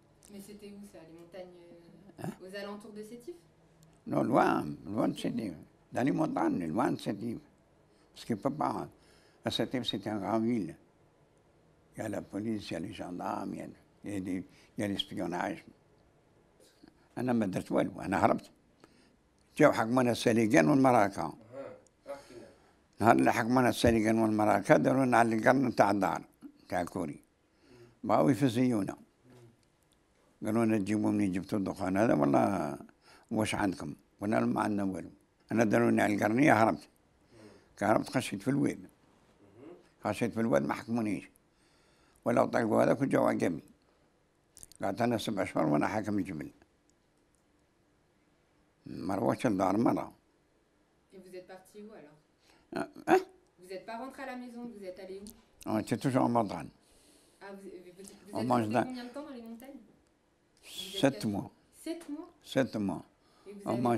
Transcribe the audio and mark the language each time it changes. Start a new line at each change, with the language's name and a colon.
French: Mais c'était où ça, les montagnes aux alentours de Sétif? Non, loin de Sétif. Dans les montagnes, loin de Sétif. Parce qu'il ne peut pas. À Sétif, c'était une grande ville. Il y a la police, il y a les gendarmes, il y a l'espionnage.
Arabic: أنا ما درت والو، أنا هربت. جاو حكمنا السليقان والمراكا. نهار اللي حكمنا السليقان والمراكا دارونا على القرن تاع الدار تاع الكوري. بغاو يفزيونا. قالوا لنا تجيبوا منين جبتوا الدخان هذا والله واش عندكم؟ قلنا لهم ما عندنا والو. أنا داروني على القرنية هربت. هربت خشيت في الواد. خشيت في الواد ما حكمونيش. ولو طلقوا هذاك وجاو عقبي. قعدت أنا 7 أشهر وأنا حاكم الجبل. ما روحتش الدار مرة.
French: Et vous êtes parti où alors? Hein? Vous n'êtes pas rentré à la maison, vous êtes allé où? On était toujours en montagne. Ah, vous êtes resté mange combien de temps dans les montagnes? 7 mois. 7 mois? 7 mois. Et vous On avez mange